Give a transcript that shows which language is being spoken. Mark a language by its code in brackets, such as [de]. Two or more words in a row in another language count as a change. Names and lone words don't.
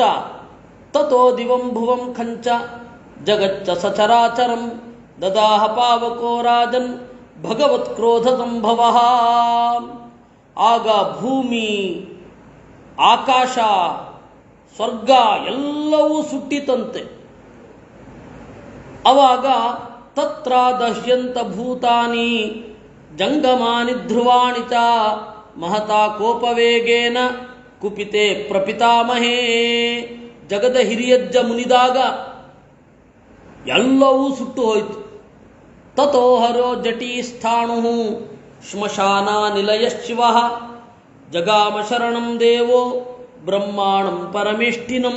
[sa] ತಥೋ ದಿವಂ ಭುವಂ ಖಂಚ ಜಗಚ್ಚ ಸಚರಾಚರಂ ದದಾಹ ಪಾವಕೋ ರಾಜನ್ ಭಗವತ್ ಕ್ರೋಧ ಸಂಭವ. [kn] ಆಗ ಭೂಮಿ, ಆಕಾಶ, ಸ್ವರ್ಗ ಎಲ್ಲವೂ ಸುಟ್ಟಿತಂತೆ. [sa] ಅವಾಗ ತತ್ರ ದಹ್ಯಂತ ಭೂತಾನಿ ಜಂಗಮಾನಿ ಧ್ರುವಾಣಿ ಚ ಮಹತಾ ಕೋಪವೇಗೇನ ಕುಪಿತೆ ಪ್ರಪಿತಾಮಹೇ. [kn] ಜಗದ ಹಿರಿಯಜ್ಜ ಮುನಿದಾಗ ಎಲ್ಲವೂ ಸುಟ್ಟು ಹೋಯಿತು. [sa] ತಥೋ ಹರೋ ಜಟೀ ಸ್ಥಾಣು ಶ್ಮಶಾನ ನಿಲಯ ಶಿವ ಜಗಾಮ ಶರಣಂ ದೇವೋ ಬ್ರಹ್ಮಾಣಂ ಪರಮೇಷ್ಠಿನಂ.